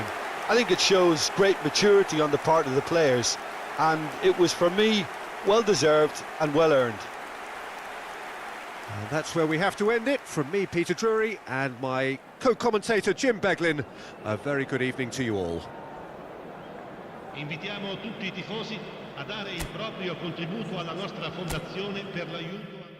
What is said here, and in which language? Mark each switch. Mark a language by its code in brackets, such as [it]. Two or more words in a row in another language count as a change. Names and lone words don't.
[en] I think it shows great maturity on the part of the players, and it was, for me, well-deserved and well-earned. And that's where we have to end it. From me, Peter Drury, and my co-commentator, Jim Beglin. A very good evening to you all. [it] Invitiamo tutti i tifosi a dare il proprio contributo alla nostra fondazione per l'aiuto.